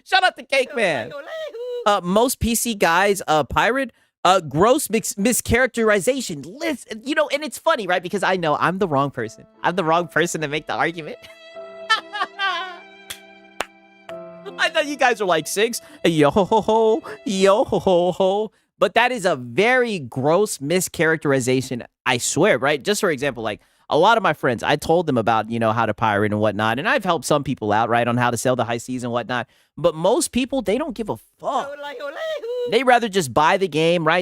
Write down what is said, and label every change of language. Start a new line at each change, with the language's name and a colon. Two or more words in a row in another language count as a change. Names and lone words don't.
English: Shout out to Cake Man. Most PC guys pirate. Gross mischaracterization. Listen, you know, and it's funny, right? Because I know I'm the wrong person. I'm the wrong person to make the argument. I know you guys are like Sigs, yo ho ho ho, yo ho ho ho, but that is a very gross mischaracterization. I swear, right? Just for example, like a lot of my friends, I told them about, you know, how to pirate and whatnot, and I've helped some people out, right, on how to sell the high seas and whatnot. But most people, they don't give a fuck. They rather just buy the game, right?